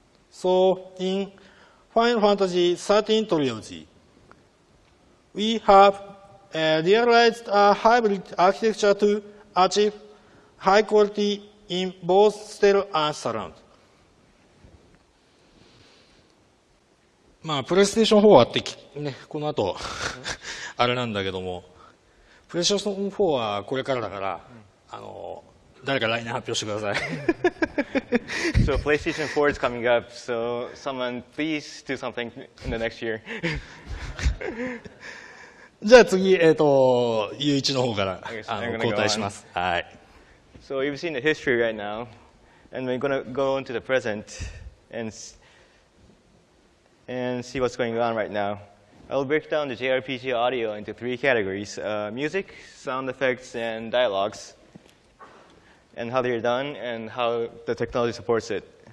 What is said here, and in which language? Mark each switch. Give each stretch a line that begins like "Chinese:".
English: So in Final Fantasy XIII Trilogy, we have realized a hybrid architecture to achieve high quality in both stereo and surround.
Japanese: まあ、プレイステーション4はってね、この後あれなんだけども、プレイステーション4はこれからだから、誰か来年発表してください。
English: So PlayStation 4 is coming up, so someone please do something in the next year.
Japanese: じゃあ次、ゆういちの方から交代します。はい。
English: So you've seen the history right now, and we're going to go into the present and see what's going on right now. I'll break down the JRPG audio into 3 categories: music, sound effects, and dialogues, and how they're done and how the technology supports it.